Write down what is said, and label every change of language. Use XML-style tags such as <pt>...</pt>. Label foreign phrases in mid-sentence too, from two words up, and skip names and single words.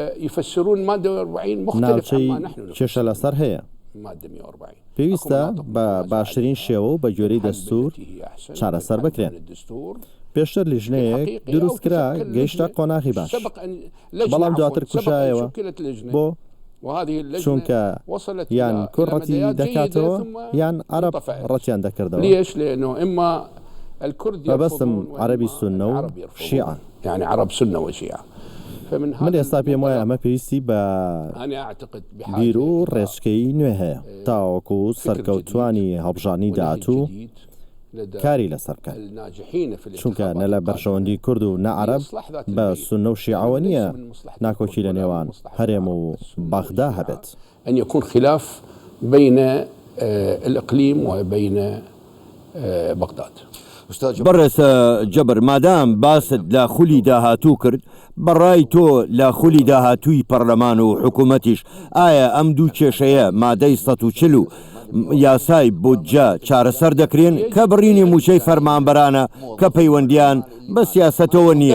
<ckb>ناوچەی کێشە لەسەر هەیە پێویستە بە باشترین شێوە و بە گوێرەی دەستور چارەسەر بکرێن پێشتر لیژنەیەک دروستکرا گەیشتە قۆناغی باش بەڵام دواتر کوشایەوە بۆ چونکە یان کوڕ ڕەتی دەکاتەوە یان عەرەب ڕەتیان دەکردەوە مەبەستم عەرەبی سوننە و شیعە</ckb> <ar>يعني عرب سنة وشيعة</ar> <ckb>من ئێستا پێم وایە ئەمە پێویستی بە بیر و ڕێچکەی نوێ هەیە تاوەکو سەرکەوتوانی هەڵبژانی داهاتوو کاری لەسەر بکات چونکە نە لە بەرژەوەندی کورد و نەعەرەب بە سوننە و شیعەوە نییە ناکۆکی لە نێوان هەرێم و بەغدا هەبێت</ckb> <ar>أن يكون خلاف بين الإقليم وبين بغداد</ar> <ckb>بەڕێز جەبر مادام باست لە خولی داهاتوو کرد بەڕای تۆ لە خولی داهاتووی پەرلەمان و حکوومەتیش ئایا ئەم دوو کێشەیە مادەی 140 و یاسای بودجە چارەسەر دەکرێن کە بڕینی موچەی فەرمانبەرانە کە پەیوەندیان بە سیاسەتەوە نییە</ckb>